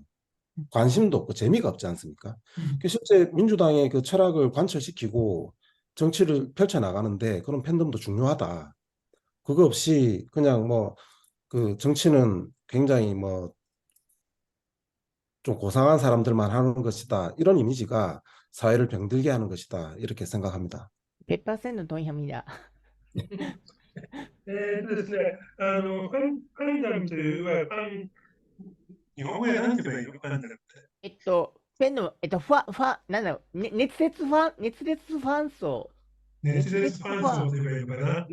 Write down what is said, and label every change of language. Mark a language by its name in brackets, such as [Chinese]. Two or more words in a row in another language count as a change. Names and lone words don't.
[Korean] 관심도 없고 재미가 없지 않습니까? 실제 민주당의 그 철학을 관철시키고 정치를 펼쳐나가는데 그런 팬덤도 중요하다. 그거 없이 그냥 뭐 그 정치는 굉장히 뭐 좀 고상한 사람들만 하는 것이다. 이런 이미지가 사회를 병들게 하는 것이다. 이렇게 생각합니다. 100% 동의합니다. [Japanese] ですね、ファンダムという日本語で何て言えばいいのファンダムって。ペンの、なんだろう、熱烈ファン層。熱烈ファン層と言えばいいのかな。